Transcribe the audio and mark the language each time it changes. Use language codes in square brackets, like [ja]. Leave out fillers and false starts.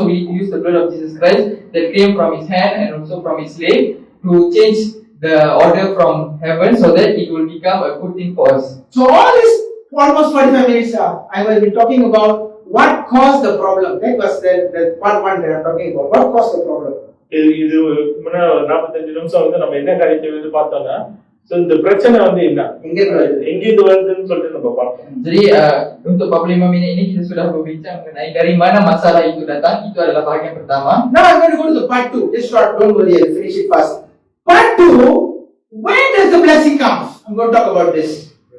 [en] So we need to use the blood of Jesus Christ that came from his hand and also from his leg to change the order from heaven so that it will become a good thing for us. So all this almost 45 minutes I will be talking about what caused the problem. That was the part one that I am talking about. What caused the problem? [ta] இது முன்ன 45 நிமிஷம் வந்து நம்ம என்ன காரியத்தை வந்து பார்த்தோம்னா, இந்த பிரச்சனை வந்து என்ன, எங்கிருந்து வருதுன்னு சொல்லிட்டு நம்ம பார்த்தோம். [ms] Jadi untuk 45 minit ini kita sudah berbincang mengenai dari mana masalah itu datang. Itu adalah bahagian pertama. [en] Now I'm going to go to the part 2. Just short, don't worry, I'll finish it fast. Part 2, where does the blessing come? I'm going to talk about this.